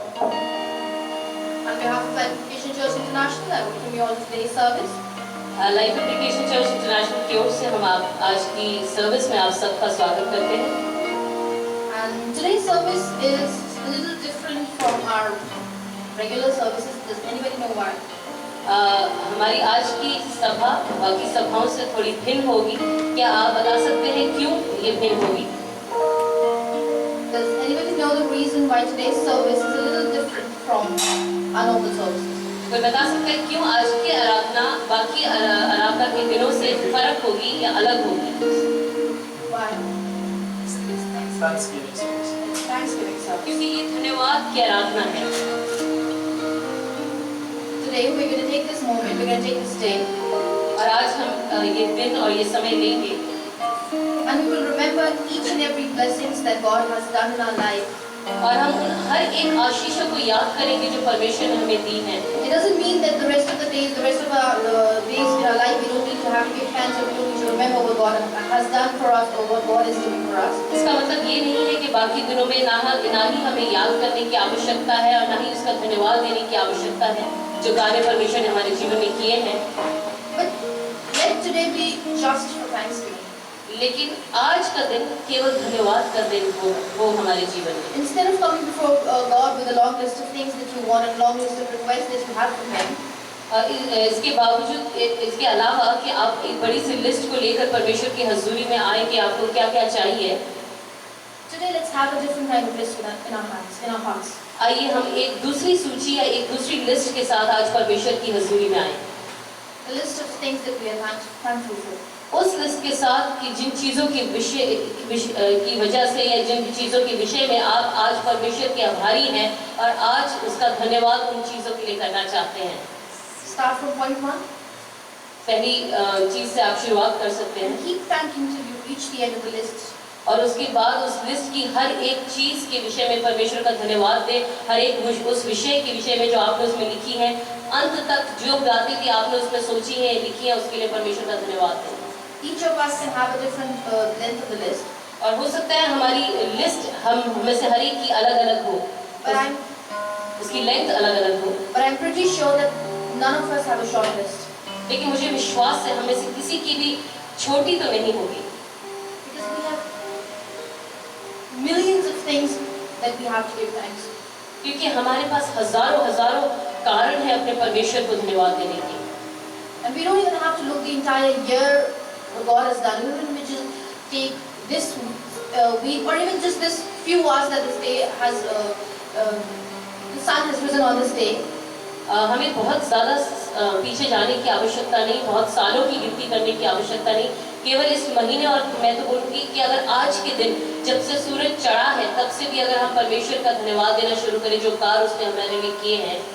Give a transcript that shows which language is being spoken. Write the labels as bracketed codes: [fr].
[en] On behalf of Life Application Church International, I welcome you all to today's service. [hi] Life application church international की ओर से हम आज की service में आप सबका स्वागत करते हैं। [en] And today's service is a little different from our regular services. Does anybody know why? [hi] हमारी आज की सभा बाकी सभाओं से थोड़ी भिन्न होगी। क्या आप बता सकते हैं क्यों ये भिन्न होगी? [en] Does anybody know the reason why today's service is a little different from our normal services? [hi] कोई बता सकता है क्यों आज की आराधना बाकी आराधना के दिनों से फर्क होगी या अलग होगी? [en] Why? Thanksgiving service. It's Thanksgiving service. [hi] क्योंकि ये धन्यवाद की आराधना है। [en] Today we're going to take this moment, we're going to take this day, [hi] और आज हम ये दिन और ये समय लेंगे [en] and we will remember each and every blessings that God has done in our life. [hi] और हम उन हर एक आशीषों को याद करेंगे जो परमेश्वर ने हमें दी हैं। [en] It doesn't mean that the rest of the days, the rest of our days in our life, we don't need to have big hands or we don't need to remember what God has done for us or what God is doing for us. [hi] इसका मतलब ये नहीं है कि बाकी दिनों में ना ही हमें याद करने की आवश्यकता है और ना ही उसका धन्यवाद देने की आवश्यकता है जो कार्य परमेश्वर ने हमारे जीवन में किए हैं। [en] But let today be just for Thanksgiving. [hi] लेकिन आज का दिन केवल धन्यवाद का दिन हो हमारे जीवन में। [en] Instead of coming before God with a long list of things that you want and long list of requests that you have from Him, [hi] इसके बावजूद इसके अलावा कि आप एक बड़ी सी लिस्ट को लेकर परमेश्वर की हजूरी में आए कि आपको क्या क्या चाहिए, [en] today let's have a different kind of list in our hands, in our hearts. [hi] आइए हम एक दूसरी सूची या एक दूसरी लिस्ट के साथ आज परमेश्वर की हजूरी में आए। [en] A list of things that we are thankful for. [hi] उस लिस्ट के साथ कि जिन चीज़ों के की वजह से या जिन चीज़ों के विषय में आप आज परमेश्वर के आभारी हैं और आज उसका धन्यवाद उन चीज़ों के लिए करना चाहते हैं। [en] Start from point 1. [hi] पहली चीज़ से आप शुरुआत कर सकते हैं [en] Keep thanking till you reach the end of the list. [hi] और उसके बाद उस लिस्ट की हर एक चीज़ के विषय में परमेश्वर का धन्यवाद दें। हर एक उस विषय के विषय में जो आपने उसमें लिखी है, अंत तक जो बातें भी आपने उसमें सोची है लिखी है, उसके लिए परमेश्वर का धन्यवाद दें। [en] Each of us can have a different length of the list. [hi] और हो सकता है हमारी लिस्ट हम में से हर एक की अलग अलग हो, उसकी लेंथ अलग अलग हो, [en] But I'm pretty sure that none of us have a short list. [hi] लेकिन मुझे विश्वास है हमें से किसी की भी छोटी तो नहीं होगी, [en] Because we have millions of things that we have to give thanks. [hi] क्योंकि हमारे पास हजारों हजारों कारण है अपने परमेश्वर को धन्यवाद देने के। [en] And we don't even have to look the entire year what God has done. Even we just take this week or even just this few hours that this day has, the sun has risen on this day. [hi] हमें बहुत ज़्यादा पीछे जाने की आवश्यकता नहीं, बहुत सालों की गिनती करने की आवश्यकता नहीं, केवल इस महीने। और मैं तो बोलूँगी कि अगर आज के दिन जब से सूरज चढ़ा है तब से भी अगर हम परमेश्वर का धन्यवाद देना शुरू करें जो कार्य उसने हमारे लिए किए हैं,